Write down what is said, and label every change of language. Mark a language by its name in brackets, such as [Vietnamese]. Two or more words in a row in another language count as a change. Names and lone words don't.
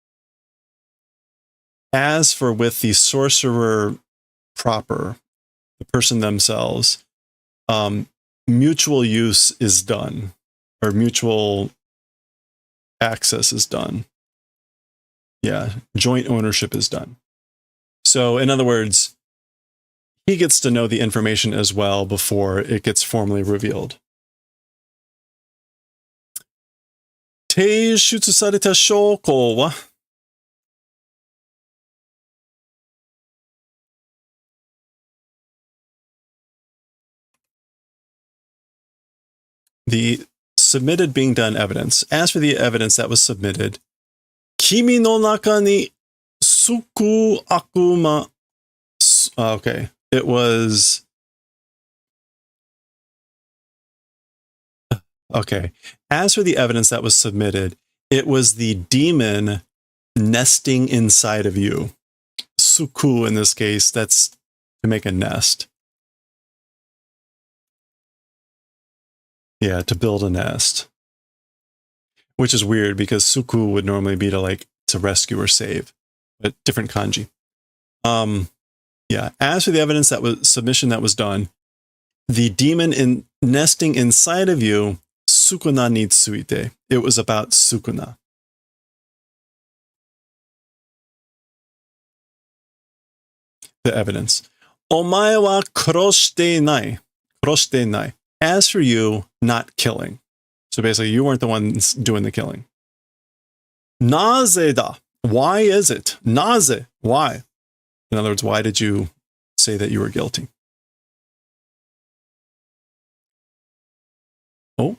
[English] As for with the sorcerer proper, the person themselves, mutual use is done, or mutual access is done. Yeah, joint ownership is done. So, in other words, he gets to know the information as well before it gets formally revealed. [Japanese] 提出された証拠は? [English] The submitted being done evidence. As for the evidence that was submitted, [Japanese] 君の中に巣くう悪魔. [English] Okay, it was. Okay. As for the evidence that was submitted, it was the demon nesting inside of you. Suku in this case, that's to make a nest. Yeah, to build a nest. Which is weird because suku would normally be to rescue or save, but different kanji. Yeah, as for the evidence that was submission that was done, the demon nesting inside of you, [Japanese] 宿儺について. [English] It was about sukuna. The evidence. [Japanese] お前は殺してない。殺してない. [English] As for you, not killing. So basically, you weren't the ones doing the killing. [Japanese] なぜだ. [English] Why is it? Naze. Why? In other words, why did you say that you were guilty? Oh.